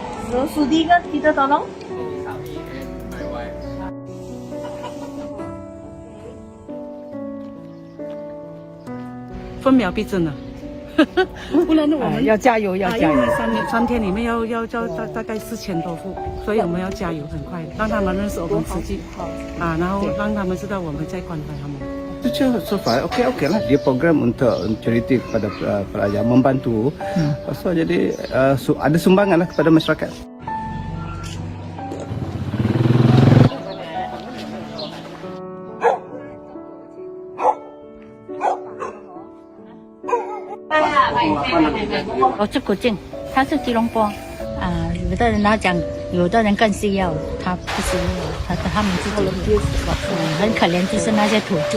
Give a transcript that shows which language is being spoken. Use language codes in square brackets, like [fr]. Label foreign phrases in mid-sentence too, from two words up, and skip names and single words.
[ms] So, sudi ke kita tolong? [zh] 分秒必争了，不然呢我们要加油要加油因为三天里面要交大概4000多户，所以我们要加油，很快让他们认识我们慈济然后让他们知道我们在关怀他们。 [en] So far [ms] okey lah, dia program untuk charity kepada pelajar membantu. So jadi ada sumbangan lah kepada masyarakat. [zh] 我是古晋，他是吉隆坡有的人他讲，有的人更需要，他不需要，他们自己很可怜，就是那些土著。